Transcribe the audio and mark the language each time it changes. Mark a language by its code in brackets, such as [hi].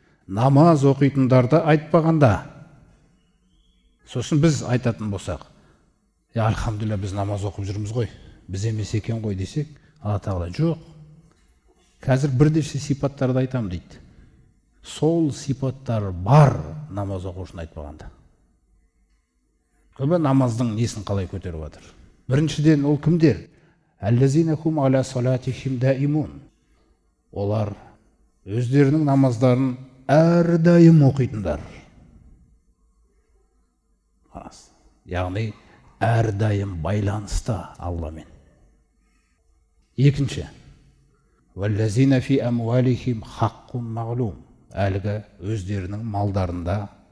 [kk] Намаз оқитындарды айтпағанда. Сосын біз айтатын болсақ, альхамдулилля біз намаз оқып жүрміз ғой, біз емес екен ғой десек, Алла Тағала жоқ. Қазір бірнеше сипаттарды айтам дейді. Сол сипаттар бар намаз оқушыны айтпағанда. Көбі намаздың несін қалай көтеріп жатыр? Біріншіден ол кімдер? [ar] Әллазина хум аля салатихим даимун. [kk] Олар өздерінің намаздарын әрдайым оқитындар. Яғни әрдайым байланыста Алламен. Екінші, [ar] валлазина фи амвалихим хаққун мағлум. [kk] Әлгі өздерінің малдарында